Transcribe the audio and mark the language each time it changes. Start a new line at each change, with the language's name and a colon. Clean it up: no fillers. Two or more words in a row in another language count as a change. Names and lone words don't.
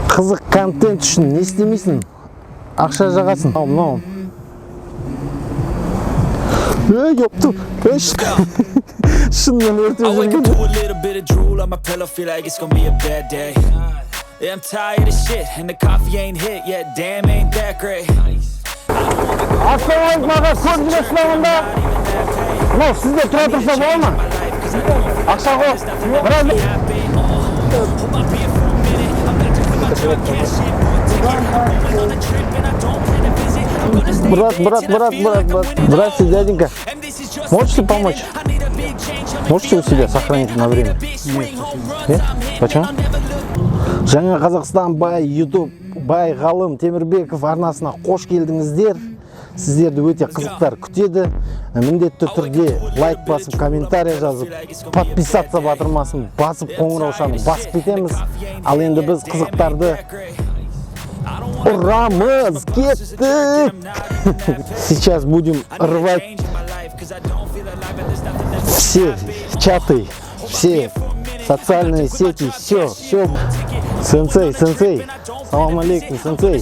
Kazakh: Қызық контент үшін не істемейсің? Ақша жағасың. Мынау. Ёптым. Шынымен өртеп жүрген.
English: I'm tired of shit and the coffee ain't hit yet. Damn, ain't that great.
Kazakh: Ассалаумағалейкум, көз жүресің онда. Мынау сізде тұра тұрса бола ма? Ақша ғой.
Russian: Здравствуйте, дяденька. Можете помочь? Можете у себя сохранить на время? Нет. Почему?
Kazakh: Жаңа Қазақстан бай YouTube бай ғалым Темірбеков арнасына қош келдіңіздер. Сіздерді өте қызықтар күтеді. Міндетті түрде лайк басып, комментарий жазып, подписаться батырмасын басып, қоңыраушаны басып кетеміз. Ал енді біз қызықтарды ұрамыз, кеттік.
Russian: Сейчас будем рвать все чаты, все социальные сети, все.
Arabic: Сенсей, салам алейкум, сенсей.